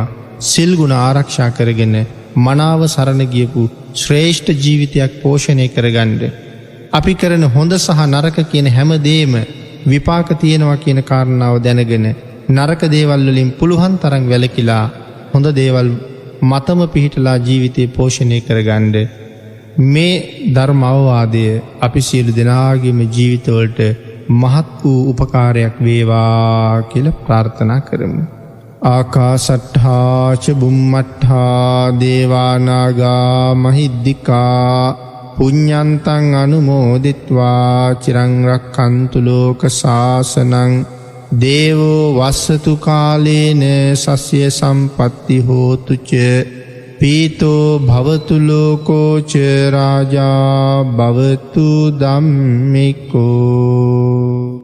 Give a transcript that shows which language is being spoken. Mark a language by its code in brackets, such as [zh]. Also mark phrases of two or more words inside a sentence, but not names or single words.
[si] සිල් ගුණ ආරක්ෂා කරගෙන මනාව සරණ ගියපු ශ්‍රේෂ්ඨ ජීවිතයක් පෝෂණය කරගන්න අපි කරන හොඳ සහ නරක කියන හැම දෙයක්ම විපාක තියෙනවා කියන කාරණාව දැනගෙන නරක දේවල් වලින් පුළුවන් තරම් වැළකීලා හොඳ දේවල් මතම පිහිටලා ජීවිතේ පෝෂණය කරගන්න මේ ධර්ම අවවාදය අපි සියලු දෙනාගේම ජීවිතවලට මහත් වූ උපකාරයක් වේවා කියලා ප්‍රාර්ථනා කරමු. [pi] ආකාසට්ඨා ච බුම්මට්ඨා දේවා නාග මහිද්దికා පුඤ්ඤන්තං අනුමෝදිත්වා චිරං රක්ඛන්තු ලෝක සාසනං දේවෝ වස්සතු කාලේන සස්ය සම්පatti හෝතු ච පීතෝ භවතු ලෝකෝ ච රාජා භවතු ධම්මිකෝ.